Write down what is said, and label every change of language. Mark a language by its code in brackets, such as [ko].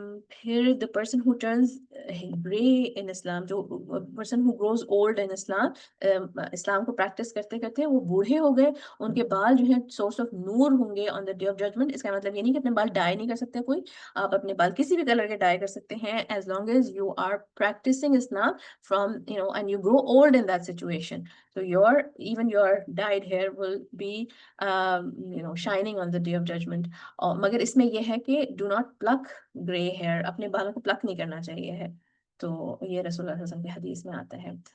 [ur] پھر [en] the person who turns gray in Islam, [ur] جو [en] person who grows old in Islam, [ur] اسلام کو practice کرتے کرتے وہ بوڑھے ہو گئے, ان کے بال جو ہے سورس آف نور ہوں گے [en] on the day of judgment. [ur] اس کا مطلب یہ نہیں کہ اپنے بال ڈائی نہیں کر سکتے کوئی, آپ اپنے بال کسی بھی کلر کے ڈائی کر سکتے ہیں [en] as long as you are practicing Islam from, and you grow old in that situation. So even your dyed hair will be shining on the day of judgment. [ur] مگر اس میں یہ ہے کہ [en] do not pluck gray hair, [ur] اپنے بالوں کو پلک نہیں کرنا چاہیے ہے, تو یہ رسول اللہ صلی اللہ علیہ وسلم کی حدیث میں آتا ہے.